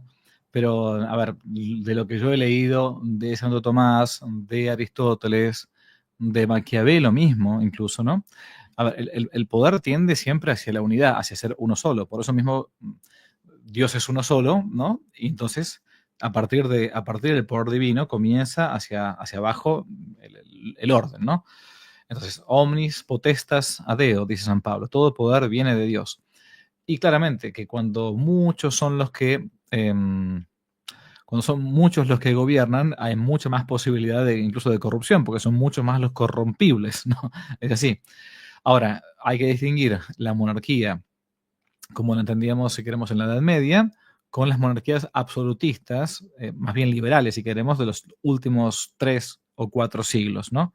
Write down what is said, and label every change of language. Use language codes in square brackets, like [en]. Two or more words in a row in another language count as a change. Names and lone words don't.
[es] Pero, a ver, de lo que yo he leído de Santo Tomás, de Aristóteles, de Maquiavelo mismo, incluso, ¿no? A ver, el poder tiende siempre hacia la unidad, hacia ser uno solo. Por eso mismo, Dios es uno solo, ¿no? Y entonces, a partir del poder divino, comienza hacia abajo el orden, ¿no? Entonces, [la] omnis potestas adeo, [es] dice San Pablo. Todo poder viene de Dios. Y claramente que cuando son muchos los que gobiernan, hay mucha más posibilidad incluso de corrupción, porque son muchos más los corrompibles, ¿no? Es así. Ahora, hay que distinguir la monarquía, como la entendíamos, si queremos, en la Edad Media, con las monarquías absolutistas, más bien liberales, si queremos, de los últimos 3 o 4 siglos, ¿no?